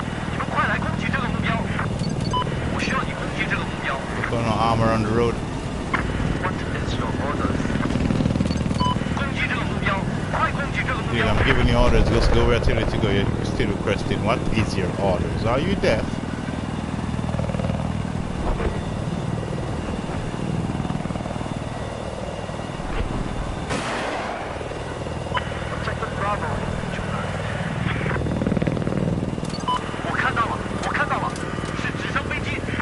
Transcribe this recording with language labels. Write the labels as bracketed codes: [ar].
[zh] 你们快来攻击这个目标。我需要你攻击这个目标。 [en] Got no armor on the road. What is your orders? [zh] 攻击这个目标，快攻击这个目 [en] Dude, [zh] 标。 [en] I'm giving you orders. Just go where I tell you to go. You're still requesting. What is your orders? Are you deaf? [zh] Objective Bravo 出来。我看到了，我看到了，是直升飞机。